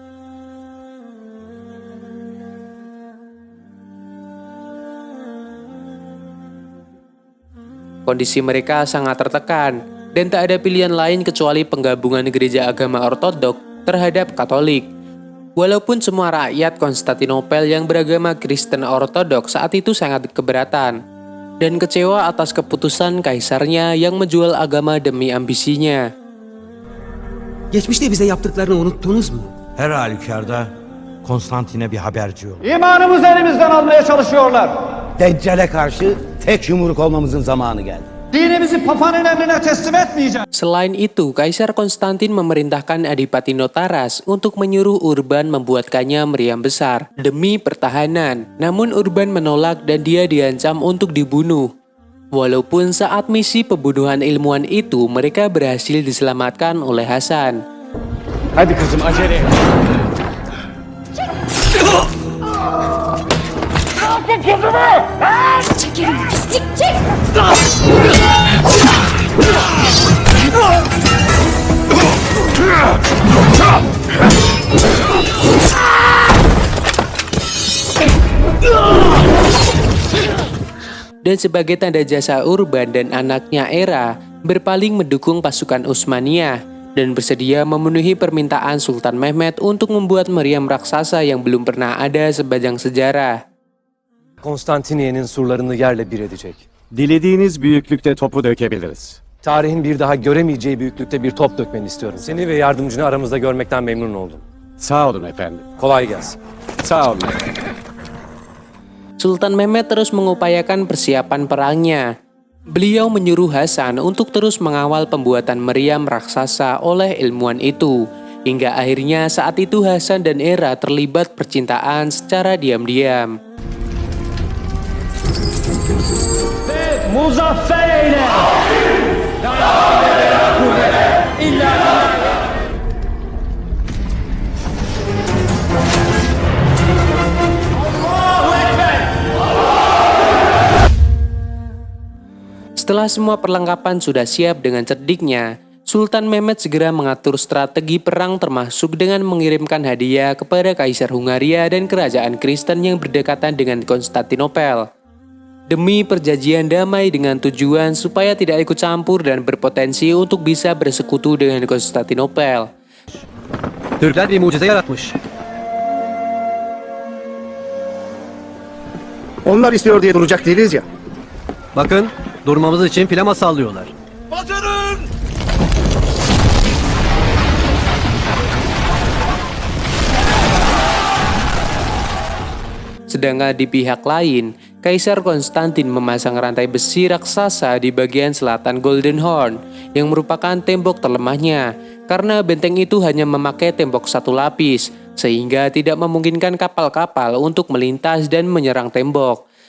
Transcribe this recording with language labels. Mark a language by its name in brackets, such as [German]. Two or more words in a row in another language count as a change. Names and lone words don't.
[Indonesian] Kondisi mereka sangat tertekan, dan tak ada pilihan lain kecuali penggabungan gereja agama Ortodok terhadap Katolik. Walaupun semua rakyat Konstantinopel yang beragama Kristen Ortodoks saat itu sangat keberatan dan kecewa atas keputusan kaisarnya yang menjual agama demi ambisinya. [Turkish] Geçmişte bize yaptıklarını unuttunuz mu? Her halükarda Konstantin'e bir haberci yok. İmanımızı elimizden almaya çalışıyorlar. Deccale karşı tek yumruk olmamızın zamanı geldi. Dinimizi papanın emrine teslim etmeyeceğiz. [Indonesian] Selain itu, Kaisar Konstantin memerintahkan Adipati Notaras untuk menyuruh Urban membuatkannya meriam besar demi pertahanan. Namun Urban menolak dan dia diancam untuk dibunuh. Walaupun saat misi pembunuhan ilmuwan itu mereka berhasil diselamatkan oleh Hasan. [Turkish] Hadi kızım acele et. Çekilin pislik çek! [Indonesian] Dan sebagai tanda jasa Urban dan anaknya Era berpaling mendukung pasukan Utsmaniyah dan bersedia memenuhi permintaan Sultan Mehmed untuk membuat meriam raksasa yang belum pernah ada sepanjang sejarah. [Turkish] Konstantiniye'nin surlarını yerle bir edecek. Dilediğiniz büyüklükte topu dökebiliriz. Tarihin bir daha göremeyeceği büyüklükte bir top dökmeni istiyorum. Seni ve yardımcını aramızda görmekten memnun oldum. Sağ olun efendim. Kolay gelsin. Sağ olun. [Indonesian] Sultan Mehmed terus mengupayakan persiapan perangnya. Beliau menyuruh Hasan untuk terus mengawal pembuatan meriam raksasa oleh ilmuwan itu. Hingga akhirnya saat itu Hasan dan Era terlibat percintaan secara diam-diam. [Turkish] Muzaffer eyle! [Indonesian] Setelah semua perlengkapan sudah siap dengan cerdiknya, Sultan Mehmed segera mengatur strategi perang termasuk dengan mengirimkan hadiah kepada Kaisar Hungaria dan kerajaan Kristen yang berdekatan dengan Konstantinopel. Demi perjanjian damai dengan tujuan supaya tidak ikut campur dan berpotensi untuk bisa bersekutu dengan Konstantinopel. [Turkish] Türkler bir mucize yaratmış. Onlar istiyor diye duracak değiliz ya. Bakın, durmamız için flama sallıyorlar. [Indonesian] Sedangkan di pihak lain, Kaisar Konstantin memasang rantai besi raksasa di bagian selatan Golden Horn yang merupakan tembok terlemahnya karena benteng itu hanya memakai tembok satu lapis sehingga tidak memungkinkan kapal-kapal untuk melintas dan menyerang tembok.